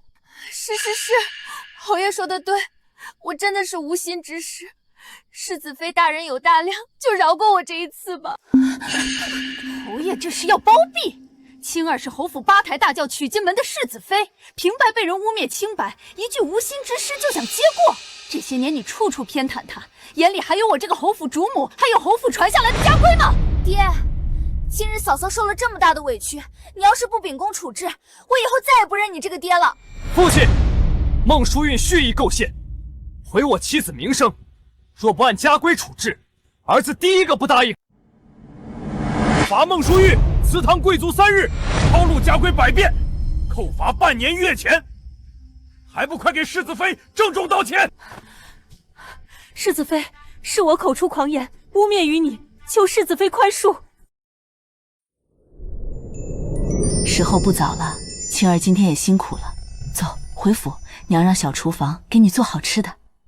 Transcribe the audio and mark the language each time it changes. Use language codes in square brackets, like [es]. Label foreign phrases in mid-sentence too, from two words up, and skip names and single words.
[zh] 是，侯爺說的對，我真的是無心之失。世子妃大人有大量，就饒過我這一次吧。侯爺這是要包庇，青兒是侯府八抬大轿娶進門的世子妃，平白被人污蔑清白，一句無心之失就想接過。這些年你處處偏袒她，眼裡還有我這個侯府主母，還有侯府傳下來的家規嗎？爹，今日嫂嫂受了這麼大的委屈，你要是不秉公處置，我以後再也不認你這個爹了。父親，孟淑韻蓄意構陷，毀我妻子名聲，若不按家規處置，兒子第一個不答應。罰孟淑韻祠堂跪足3日，抄錄家規100遍，扣罰半年月錢，還不快給世子妃鄭重道歉！世子妃，是我口出狂言，污蔑於你，求世子妃寬恕。時候不早了，青兒今天也辛苦了，走，回府，娘讓小廚房給你做好吃的。